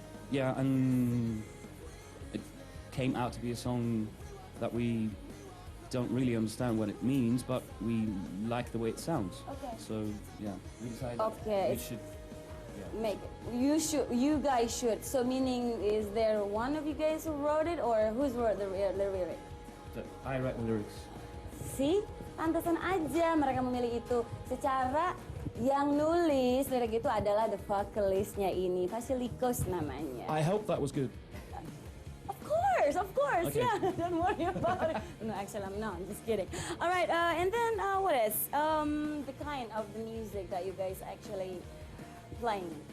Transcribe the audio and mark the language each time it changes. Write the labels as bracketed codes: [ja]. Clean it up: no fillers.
[en] Yeah, and it came out to be a song that we don't really understand what it means, but we like the way it sounds. Okay. So yeah, we decided Okay, we it's- should. Yeah. Make it. You guys should. So meaning, is there one of you guys who wrote it, or who's wrote the lyric? I write the lyrics. [id] See, pantesan aja mereka memilih itu. Secara yang nulis lirik itu adalah [en] the vocalistnya ini, [id] Vasilikos namanya. [en] I hope that was good. Of course, Okay. yeah. Don't worry about it. No, actually, I'm just kidding. All right, and then what is the kind of the music that you guys actually playing?